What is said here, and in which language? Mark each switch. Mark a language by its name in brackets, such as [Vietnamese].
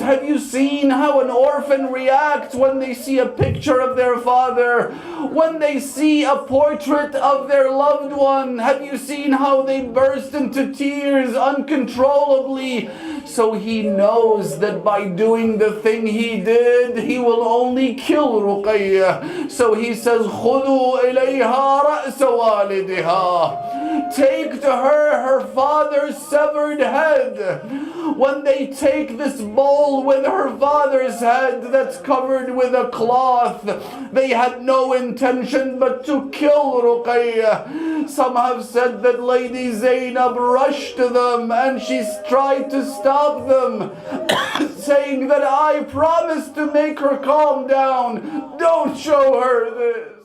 [English] Have you seen how an orphan reacts when they see a picture of their father? When they see a portrait of their loved one? Have you seen how they burst into tears uncontrollably? So he knows that by doing the thing he did, he will only kill Ruqayya. So he says, [Arabic] خُذُوا إِلَيْهَا رَأْسَ وَالِدِهَا. [English] Take to her father's severed head. When they take this bowl with her father's head that's covered with a cloth, they had no intention but to kill Ruqayya. Some have said that Lady Zainab rushed to them and she tried to stop them, saying that I promised to make her calm down. Don't show her this.